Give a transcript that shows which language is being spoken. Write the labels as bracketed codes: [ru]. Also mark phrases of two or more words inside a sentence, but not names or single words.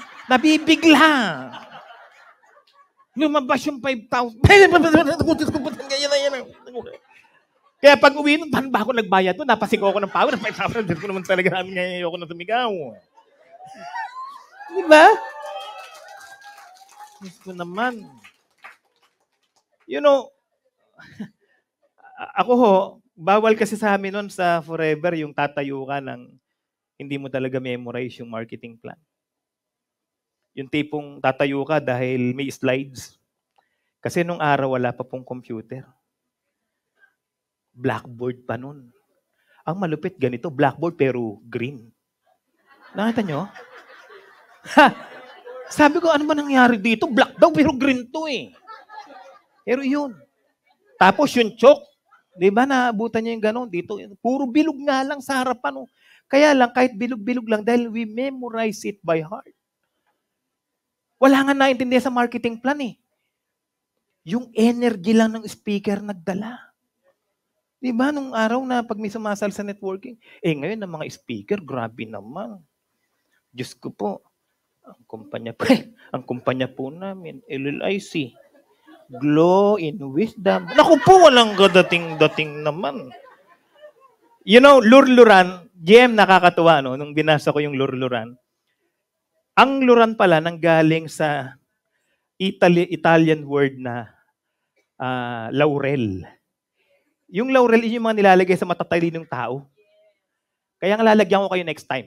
[tl] Nabibigla. Lumabas yung 5,000. Kaya pag uwi nun, paano ba ako nagbayad to? Napasigaw ako ng power. Hindi ko naman talaga namin ngayon ayoko na tumigaw. Di ba? Gusto naman. [en] You know, [tl] ako ho, bawal kasi sa amin nun sa Forever yung tatayo ka ng hindi mo talaga memorize yung [en] marketing plan. [tl] Yung tipong tatayo ka dahil may slides. Kasi nung araw wala pa pong computer. Blackboard pa nun. Ang malupit ganito, blackboard pero green. Nakita nyo? Ha! Sabi ko, ano ba nangyari dito? Black daw pero green to eh. Pero yun. Tapos yung chalk, di ba naabutan niya yung gano'n dito? Puro bilog nga lang sa harapan. Oh. Kaya lang, kahit bilog-bilog lang, dahil [en] we memorize it by heart. [tl] Wala nga naintindihan sa [en] marketing plan [tl] eh. Yung energy lang ng speaker nagdala. Di ba, nung araw na pag may sumasal sa networking, ngayon ang mga speaker, grabe naman. Diyos ko po, ang kumpanya po namin, LLIC, Glow in Wisdom. Naku po, walang dating naman. [en] You know, lurluran, [tl] GM nakakatuwa, no? Nung binasa ko yung lurluran, ang luran pala nanggaling sa [en] Italian word [tl] na laurel. Yung laurel, yung mga nilalagay sa matatalinong tao. Kaya nga lalagyan ko kayo [en] next time.